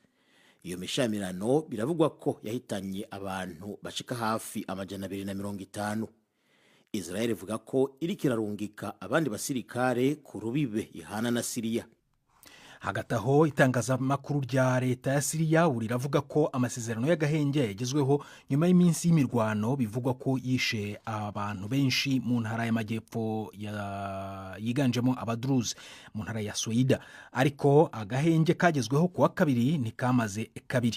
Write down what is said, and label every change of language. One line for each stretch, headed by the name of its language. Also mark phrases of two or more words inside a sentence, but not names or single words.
Rundi: Iyo mishamirano biravugwa ko yahitanye abantu bashika hafi 250. Israel ivuga ko iri kirarungika abandi basirikare ku rubibe ihana na Syria. Hagati aho itangazamakuru rya leta ya Syria riravuga ko amasezerano y'agahenge yagezweho nyuma y'iminsi y'imirwano, bivugwa ko yishe abantu benshi mu ntara y'amajyepfo yiganjemo Abadruze mu ntara ya Suida, ariko agahenge kagezweho kuwa kabiri ntikamaze kabiri.